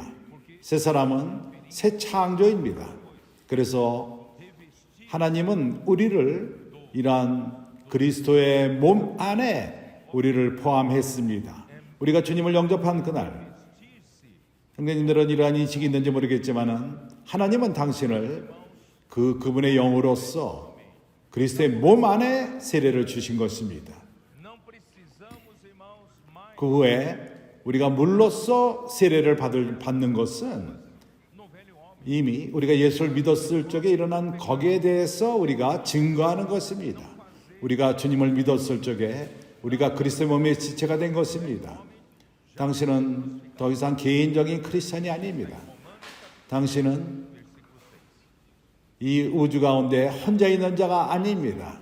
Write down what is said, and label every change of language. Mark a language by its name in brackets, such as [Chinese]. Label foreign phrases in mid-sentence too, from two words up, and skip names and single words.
[Korean] 새 사람은 새 창조입니다. 그래서 하나님은 우리를 이러한 그리스도의 몸 안에 우리를 포함했습니다. 우리가 주님을 영접한 그날 형제님들은 이러한 인식이 있는지 모르겠지만은 하나님은 당신을 그분의 영으로서 그리스도의 몸 안에 세례를 주신 것입니다. [Portuguese] não precisamos, irmãos, mais [Korean] 그 후에 우리가 물로써 세례를 받는 것은 [Portuguese] no velho homem. [Korean] 이미 우리가 예수를 믿었을 적에 일어난 거기에 대해서 우리가 증거하는 것입니다. 우리가 주님을 믿었을 적에 우리가 그리스도의 몸의 지체가 된 것입니다. 당신은 더 이상 개인적인 크리스찬이 아닙니다. 당신은 이 우주 가운데 혼자 있는 자가 아닙니다.